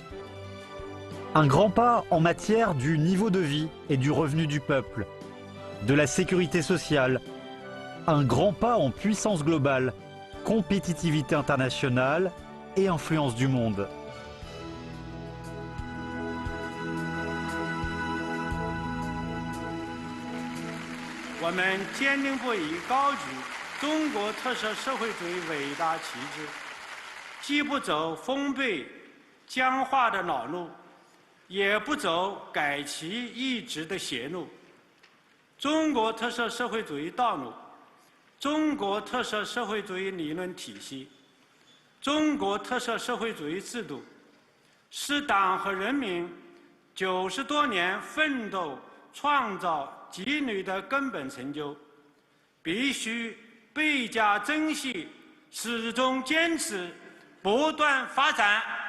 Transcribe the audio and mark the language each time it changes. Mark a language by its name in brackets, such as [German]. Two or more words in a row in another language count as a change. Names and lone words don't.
[French] Un grand pas en matière du niveau de vie et du revenu du peuple, de la sécurité sociale. Un grand pas en puissance globale, compétitivité internationale et influence du monde. [Chinese] Nous 们坚定不移高举中国特色社会主义伟大旗帜，既不走封闭僵化的老路，也不走改旗易帜的邪路。中国特色社会主义道路，中国特色社会主义理论体系，中国特色社会主义制度，是党和人民90多年奋斗创造积累的根本成就，必须倍加珍惜，始终坚持，不断发展。